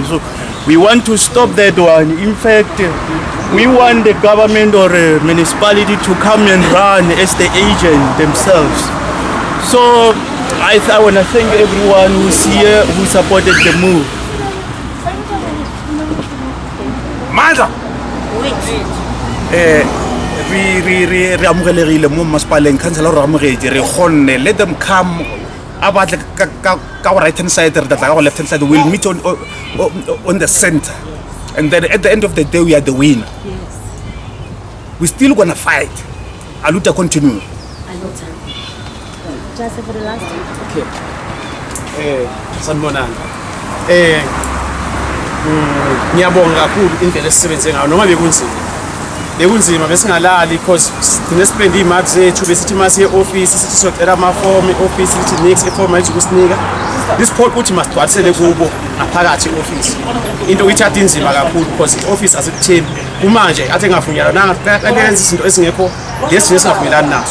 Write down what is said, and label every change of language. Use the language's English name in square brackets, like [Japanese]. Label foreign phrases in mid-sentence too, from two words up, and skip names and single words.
[English] So we want to stop that one. In fact, we want the government or a municipality to come and run as the agent themselves. So I want to thank everyone who's here, who supported the move. Manda! [Tswana] Re amogelegile mo masepaleng councillor re amogetse re kgonne [English] let them come about [Tswana] ka [English] right hand side [Tswana] re tla go [English] left hand side. We'll meet on the center and then at the end of the day we are the winner. Yes. We still gonna fight. Aluta continue. Just for the last time. [Zulu] Okay. Sanibonani. Ngiyabonga kakhulu indlela esisebenze ngayo noma bekunzima besingalali because sinesipend imali zethu besithi masiye office sithi socela amaform office sithi next iform ayithi kusinika isiport ukuthi masigcwalisele kubo ngaphakathi office into ithatha inzima kakhulu because office asikutheni kumanje athi engavunyelana nanga izinto esingekho lesi singavumelani nazo.